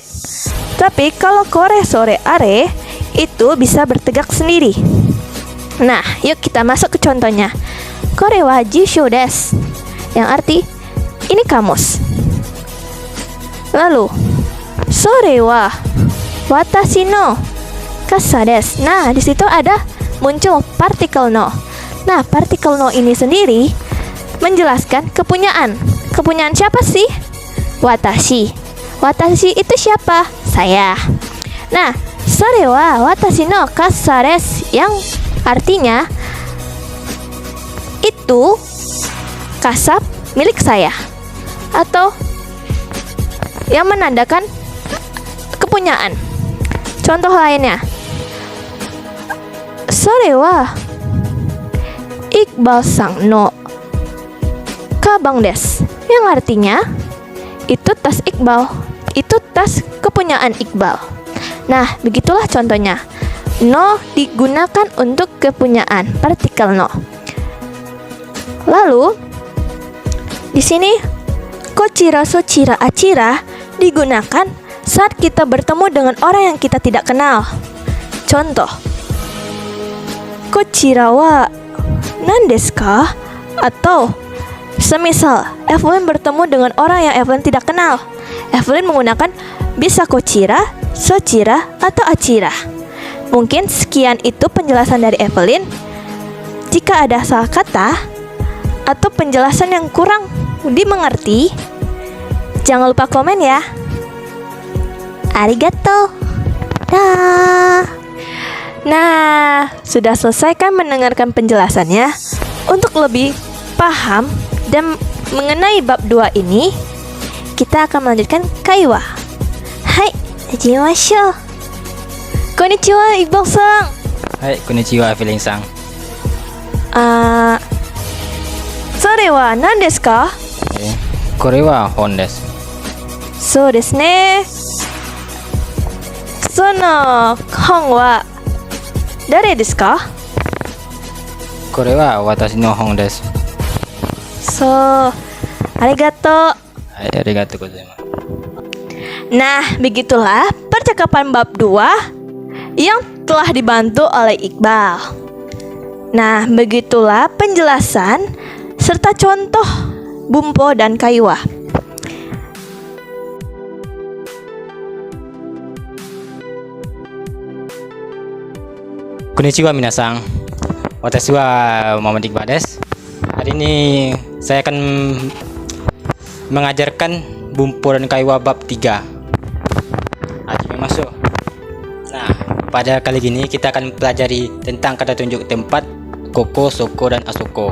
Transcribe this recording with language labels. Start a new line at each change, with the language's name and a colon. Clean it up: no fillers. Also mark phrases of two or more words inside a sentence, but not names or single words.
Indonesian: Tapi kalau
Japanese: これ それ あれ
Indonesian: itu bisa bertegak sendiri. Nah, yuk kita masuk ke contohnya.
Japanese: これは辞書です,
Indonesian: yang arti ini kamus.
Japanese: Lalu それは私の傘です.
Indonesian: Nah, di situ ada muncul partikel no. Nah, partikel no ini sendiri menjelaskan kepunyaan. Kepunyaan siapa sih? Watashi. Watashi itu siapa? Saya.
Japanese: Nah, それは私の傘です,
Indonesian: yang artinya itu kasab milik saya, atau yang menandakan kepunyaan. Contoh lainnya,
Japanese: それはIqbalさんのかばんです,
Indonesian: yang artinya itu tas Iqbal, itu tas kepunyaan Iqbal. Nah, begitulah contohnya. No digunakan untuk kepunyaan, partikel no. Lalu di sini
Japanese: こちら、そちら、あちら
Indonesian: digunakan saat kita bertemu dengan orang yang kita tidak kenal. Contoh,
Japanese: こちらは何ですか?
Indonesian: Atau semisal Evelyn bertemu dengan orang yang Evelyn tidak kenal, Evelyn menggunakan bisa
Japanese: こちら、そちら,
Indonesian: atau achira. Mungkin sekian itu penjelasan dari Evelyn. Jika ada salah kata atau penjelasan yang kurang dimengerti, jangan lupa komen ya. Arigato. Dah. Nah, sudah selesai kan mendengarkan penjelasannya? Untuk lebih paham dan mengenai bab 2 ini, kita akan melanjutkan kaiwa.
Japanese: はい、始めましょう。こんにちは、Iqbal-san. Hai, konnichiwa, Feeling-san. それは何ですか？これは本です。そうですね。その本は誰ですか？これは私の本です。そう、ありがとう。はい、ありがとうございます。
Indonesian: Nah, begitulah percakapan bab 2 yang telah dibantu oleh Iqbal. Nah, begitulah penjelasan serta contoh bumpo dan kaiwa.
Japanese: こんにちは皆さん. Watashi wa Muhammad Iqbal desu.
Indonesian: Hari ini saya akan mengajarkan bumpo dan kaiwa bab 3.
Japanese: 始めます.
Indonesian: Nah, pada kali ini kita akan pelajari tentang kata tunjuk tempat,
Japanese: ここ、そこ,
Indonesian: dan asoko.